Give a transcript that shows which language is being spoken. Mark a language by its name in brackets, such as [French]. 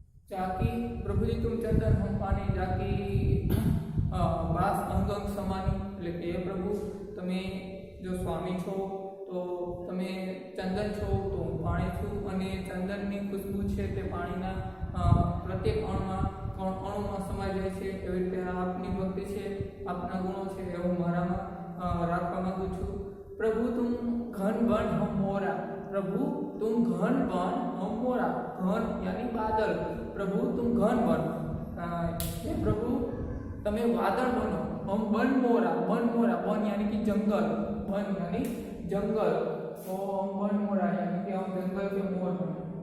[Hindi] जाकी प्रभु जी तुम चंदन हम पानी जाकी बास अंग अंग समानी। [Gujarati] એટલે કે પ્રભુ તમે જો સ્વામી છો તો તમે ચંદન છો તો હું પાણી છું, અને ચંદનની ખુશ્બુ છે તે પાણીના પ્રત્યેક અણુમાં સમાઈ જાય છે। એવી રીતે આપની ભક્તિ છે, આપના ગુણો છે એ હું મારામાં રાખવા માંગુ છું। [Hindi] પ્રભુ તુમ ઘન બન હમ મોરા, प्रभु तुम घन बन हम मोरा। घन यानी बादल, प्रभु तुम घन बन, [Gujarati] हे प्रभु तमे वादळ बनो, [Hindi] हम बन मोरा। बन यानी कि जंगल, बन यानी जंगल, तो हम बन मोरा यानी कि हम जंगल के मोर बने।